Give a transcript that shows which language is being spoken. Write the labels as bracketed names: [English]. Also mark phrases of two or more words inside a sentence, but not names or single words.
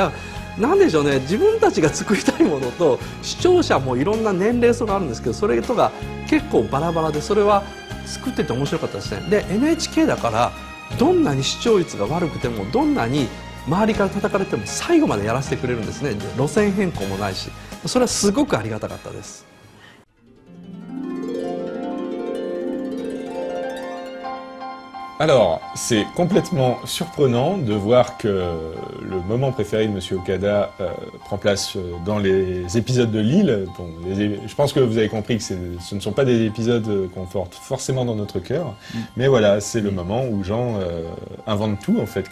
[Japanese] だからなんでしょうね、自分たちが作りたいものと視聴者もいろんな年齢層があるんですけどそれとが結構バラバラでそれは作ってて面白かったですね。で NHK だからどんなに視聴率が悪くてもどんなに周りから叩かれても最後までやらせてくれるんですね。で路線変更もないしそれはすごくありがたかったです。 [French] Alors, c'est complètement surprenant de voir que le moment préféré de Monsieur Okada prend place dans les épisodes de Lille. Bon, je pense que vous avez compris que ce ne sont pas des épisodes qu'on porte forcément dans notre cœur, mais voilà, c'est le moment où Jean invente tout en fait.